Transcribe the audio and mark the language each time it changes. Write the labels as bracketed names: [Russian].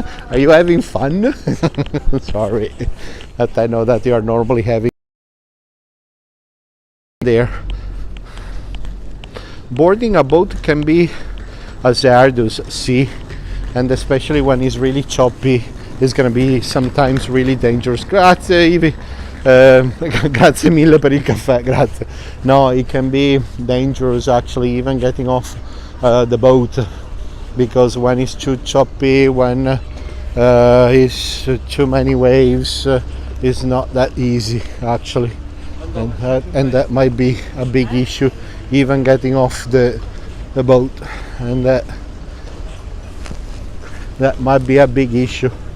[English] Are you having fun? Sorry, that I know that you are normally having there. Boarding a boat can be hazardous, see, and especially when it's really choppy, it's gonna be sometimes really dangerous. [Italian] Grazie Ivi. Grazie mille per il caffè, grazie. [English] No, it can be dangerous actually, even getting off the boat, because when it's too choppy, when it's too many waves, it's not that easy actually, and that might be a big issue, even getting off the boat, and that might be a big issue.